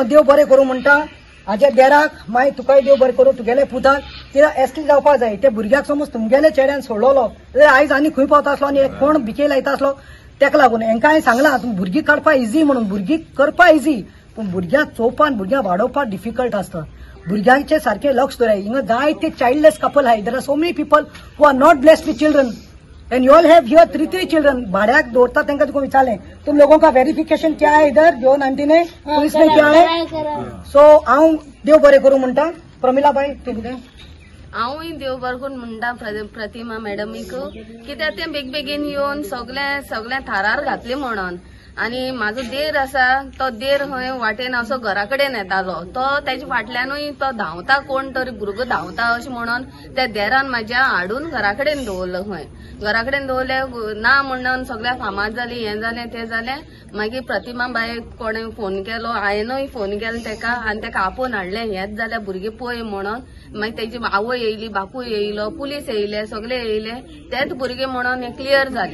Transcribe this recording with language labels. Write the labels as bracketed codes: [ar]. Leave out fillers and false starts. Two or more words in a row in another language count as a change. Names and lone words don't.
[kok] देव बरें करूं म्हणटा हाज्या देराक मागीर तुकाय देव बरें करूं तुगेले पुताक कित्याक एसटी जावपाक जाय ते भुरग्याक समज तुमगेले चेड्यान सोडलो जाल्यार आयज आनी खंय पावता आसलो आनी कोण भिके लायता आसलो तेका लागून हेंकां हांवें सांगलां तुमी भुरगीं काडपा इजी म्हणून भुरगीं करपा इजी पूण भुरग्यांक चोवपान भुरग्यांक वाडोवपाक डिफिकल्ट आसता भुरग्यांचे सारखे लक्ष दवराय हिंगा जायते [en] childless couple [kok] आहाय [en] there are so many people who are not blessed with children and you all have here 3 children [kok] भाड्याक दवरता तांकां तुका विचारलें [hi] तुम लोगों का वेरिफिकेशन क्या है [kok] इधर जो आंटी ने पुलिस में क्या है सो हांव देव बरें करूं म्हणटा प्रमिलाबाई तूं कितें हांवूय देव बरें करून म्हणटा प्रतिमा मॅडमीक कित्याक तें बेगीन येवन सगळ्या थारार घातलें म्हणून आनी म्हाजो देर आसा तो देर खंय वाटेन असो घरा कडेन येतालो तो तेच्या फाटल्यानूय तो धांवता कोण तरी भुरगो धांवता अशें म्हणून त्या देरान म्हाज्या हाडून घरा कडेन दवरलो खंय घरा कडेन दवरलें ना म्हणून सगळ्या फामाद जाली हें जालें तें जालें मागीर प्रतिमा बायक कोणें फोन केलो हांवेनूय फोन केलो ताका आनी ताका आपोवन हाडलें हेंच जाल्यार भुरगीं पळय म्हणून मागीर तेजी आवय येयली बापूय येयलो पुलीस येयले सगळे येयले तेच भुरगे म्हणून हें क्लियर